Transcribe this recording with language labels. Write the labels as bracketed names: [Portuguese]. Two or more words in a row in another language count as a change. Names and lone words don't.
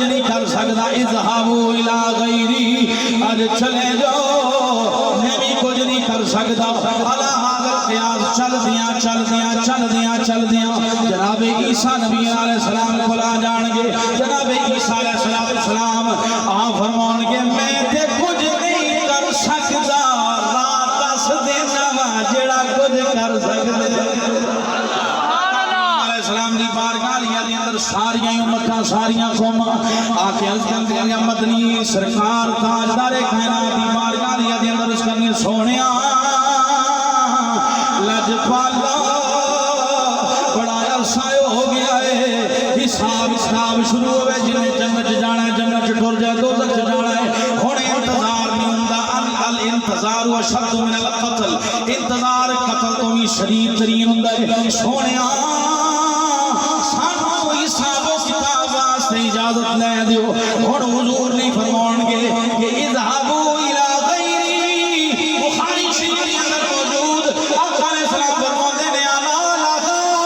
[Punjabi] نہیں کر سکدا [Arabic] اذهبوا الى غیری [Punjabi] اج چلے جاؤ میں بھی کچھ نہیں کر سکدا الا حاضر قیاس چل دیاں جناب عیسیٰ نبی علیہ السلام کول آ جان گے جناب عیسیٰ علیہ السلام آپ فرمان گے میں تے کچھ نہیں کر سکدا رات دس دینا وا جڑا کچھ کر سکدے السلام دی بارگاہ دی اندر ساریاں امتاں ساریاں قوماں آکے عرض کرتے ہیں مدنی سرکار تاجدار کائنات دی بارگاہ دی اندر اس کرنے سونیا لجپالا بڑا عرصہ ہو گیا ہے حساب شروع ہوئے جنہیں جنت جانا ہے جنت ٹر جائے دوزخ جانا ہے ہونے انتظار نہیں ہوندا [Arabic] الانتظار اشد من القتل [Punjabi] انتظار قتل تو بھی شدید ترین ہوندا ہے سونیا اجازت لے دیو اور حضور نہیں فرمان گے کہ [Arabic] اذهبوا الى غیری [Punjabi] بخاری شریف کے اندر موجود آقا علیہ السلام فرماتے ہیں انا لگا